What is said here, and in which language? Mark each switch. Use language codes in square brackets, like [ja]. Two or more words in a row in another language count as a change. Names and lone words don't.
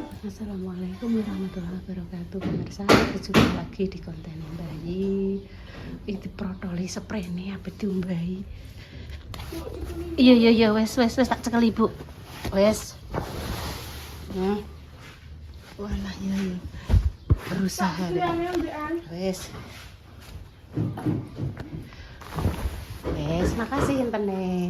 [ar] السلام عليكم ورحمة الله وبركاته. [id] Pemirsa, berjumpa lagi di konten bayi. [jv] Itu protoli sprene apa diumbahi. Iya wes tak cekel ibu. Wes. Nah. Walah iya. Berusaha. Wes. Wes, makasih intene.